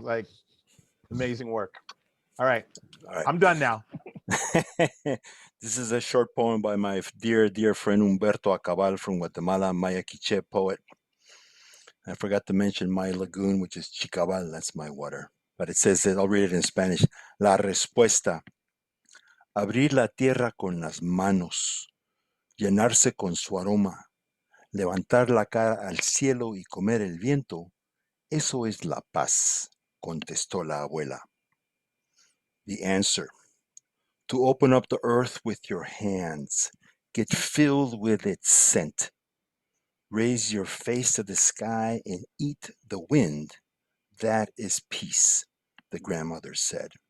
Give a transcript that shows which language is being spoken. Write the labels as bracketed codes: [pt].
[en] Like, amazing work. All right. I'm done now. This is a short poem by my dear, dear friend Humberto Acabal from Guatemala, Maya Quiche poet. I forgot to mention my lagoon, which is Chicabal. That's my water. But it says that, I'll read it in Spanish. [es] La respuesta. Abrir la tierra con las manos, llenarse con su aroma, levantar la cara al cielo y comer el viento, eso es la paz, contestó la abuela. [en] The answer. To open up the earth with your hands, get filled with its scent. Raise your face to the sky and eat the wind. That is peace, the grandmother said.